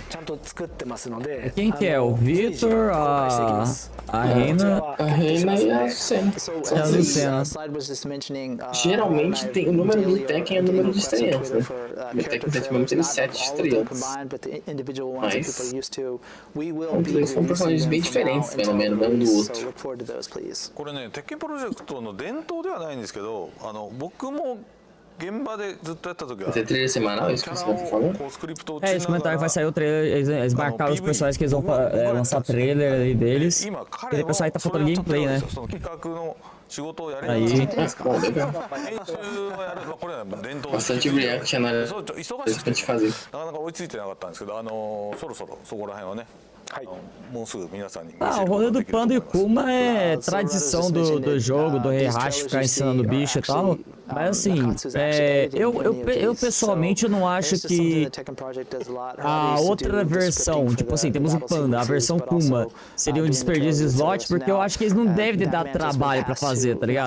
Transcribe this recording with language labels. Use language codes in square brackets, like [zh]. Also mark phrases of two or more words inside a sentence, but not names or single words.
[pt] Quem que é? O Vitor, a Reina? A Reina e a Lucena. Geralmente tem o número do Tekken é o número de estreantes, né? O Tekken 7 mesmo teve 7 estreantes. Mas eles são personagens bem diferentes, pelo menos, um do outro. [ja] これね、テッケンプロジェクトの伝統ではないんですけど、僕も現場でずっとやった時は [pt] Vai ter trilha semanal, isso que você tá falando? É, eles comentaram que vai sair o trailer, eles marcaram os personagens que eles vão lançar trailer aí deles. E o pessoal aí tá faltando gameplay, né? Aí. Bastante reaction na área pra gente fazer. [ja] なかなか追いついてなかったんですけど、そろそろそこら辺はね。 [pt] Ah, o rolê do Panda e Kuma é tradição do jogo, do 𝗔𝗽cy ficar ensinando bicho e tal. Mas assim, eu pessoalmente não acho que a outra versão, tipo assim, temos o Panda, a versão Kuma, seria um desperdício de slot, porque eu acho que eles não devem dar trabalho pra fazer, tá ligado?